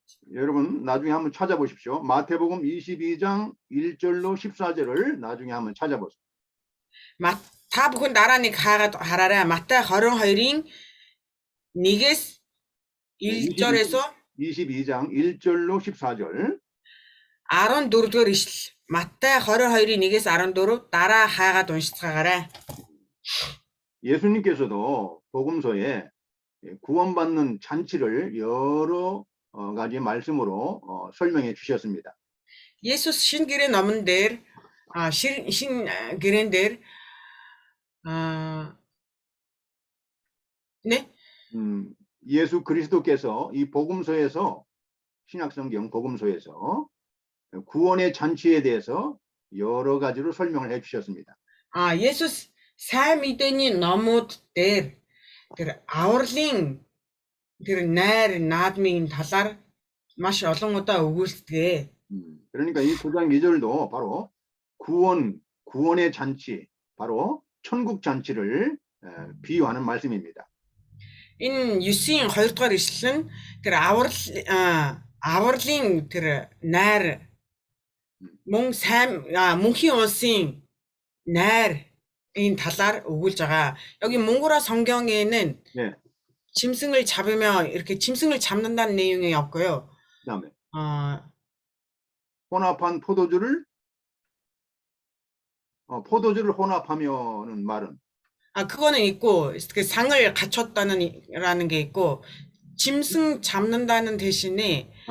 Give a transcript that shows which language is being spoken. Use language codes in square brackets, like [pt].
[ko] 여러분 나중에 한번 찾아보십시오. 마태복음 22장 1절로 14절을 나중에 한번 찾아보세요. [mn] Та бүхэн дараа нэг хараарай. Матай 22-ийн 1-ээс [ko] 1절에서 22장 1절로 14절. [mn] 14-р ишлэл. Матай 22-ийн 1-ээс 14 дараа хаагаад уншицгаагаарай. [ko] 예수님께서도 복음서에 구원받는 잔치를 여러 가지 말씀으로 설명해 주셨습니다. [mn] Есүс шинэ гэрээ номон дээр шинэ гэрээн дээр 네? [ko] 예수 그리스도께서 이 복음서에서 신약성경 복음서에서 구원의 잔치에 대해서 여러 가지로 설명을 해 주셨습니다. [mn] Есүс сайн мэдээний номууд дээр тэр авралын тэр найр наадмын талаар маш олон удаа өгүүлдэг. [ko] 그러니까 이 9장 2절도 바로 구원의 잔치, 바로 천국 잔치를 비유하는 말씀입니다. [mn] Энэ 9-ийн 2 дугаар ишлэл нь тэр авралын тэр найр мөн сайн мөнхийн улсын найр 인 талаар өгүүлж байгаа. [ko] 여기 몽골어 성경에는 네. 짐승을 잡으면 이렇게 짐승을 잡는다는 내용이 없고요. 그다음에 혼합한 포도주를 혼합하면은 말은 그거는 있고 그 상을 갖췄다는 게 있고 짐승 잡는다는 대신에